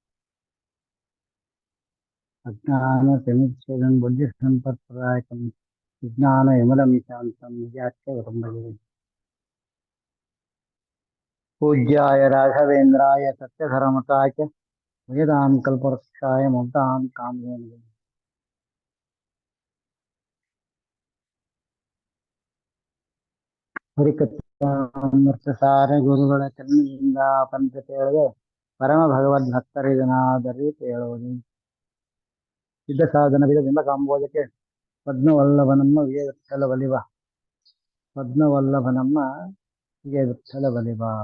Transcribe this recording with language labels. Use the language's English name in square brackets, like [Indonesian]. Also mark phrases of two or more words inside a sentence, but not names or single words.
[Sanskrit] अज्ञानतिमिच्छेदं बुद्धिसम्पत्प्रदायकं विज्ञानविमलं विद्याख्यगुरुं भजे। पूज्याय राघवेन्द्राय सत्यधर्मताय च वेदां कल्पवृक्षाय मुक्तां कामधेनवे। [Kannada] ಹರಿಕಥಾಮೃತಸಾರ ಗುರುಗಳ ಕರುಣೆಯಿಂದ ಪಂಥ ಕೇಳದೆ ಪರಮ ಭಗವದ್ಭಕ್ತರಿದನಾದರಿ ಕೇಳುವುದು ಸಿದ್ಧ ಸಾಧನ ಬಿಂಬ ಕಾಂಬೋದಕ್ಕೆ ಪದ್ಮವಲ್ಲಭನಮ್ಮ ವಿಜಯ ವಿಠಲ ಬಲಿವ ಪದ್ಮವಲ್ಲಭನಮ್ಮ ವಿಜಯ ವಿಠಲ ಬಲಿವ.